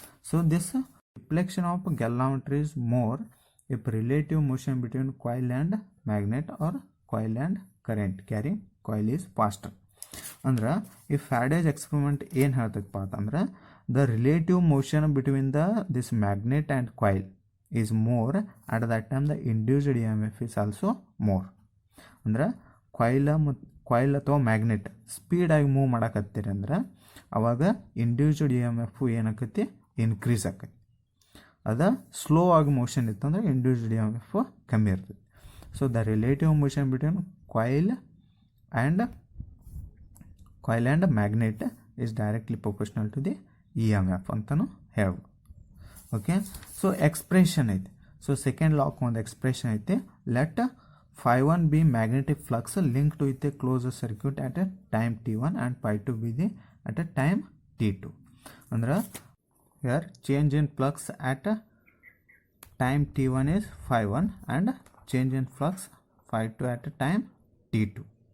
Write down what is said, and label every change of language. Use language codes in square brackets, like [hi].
[en] So this deflection of galvanometer is more if relative motion between coil and magnet or coil and current carrying coil is faster. [kn] ಅಂದ್ರೆ ಈ Faraday's experiment ಏನು ಹೇಳ್ತದಪ್ಪ ಅಂತಂದ್ರೆ [en] the relative motion between this magnet and coil is more, at that time the induced EMF is also more. [kn] ಅಂದ್ರೆ coil ಅಥವಾ magnet ಸ್ಪೀಡಾಗಿ move ಮಾಡಕತ್ತೀರಿ ಅಂದ್ರೆ ಅವಾಗ induced EMF ಏನಾಕತಿ increase ಆಕತಿ. ಅದು ಸ್ಲೋ ಆಗಿ ಮೋಷನ್ ಇತ್ತಂದ್ರೆ ಇಂಡ್ಯೂಸ್ಡ್ EMF ಕಮ್ಮಿ ಇರ್ತದೆ. [en] so the relative motion between coil and magnet is directly proportional to the EMF [kn] ಅಂತಲೂ ಹೇಳ್ಬೋದು. ಓಕೆ, ಸೊ ಎಕ್ಸ್ಪ್ರೆಷನ್ ಐತೆ. ಸೊ ಸೆಕೆಂಡ್ ಲಾಕ್ ಒಂದು ಎಕ್ಸ್ಪ್ರೆಷನ್ ಐತೆ. [en] Let phi1 be magnetic flux linked with a closed circuit at a time t1 and phi2 be the at a time t2. [kn] ಅಂದ್ರೆ [en] here change in flux at time t1 is phi1 and change in flux phi2 at a time t2.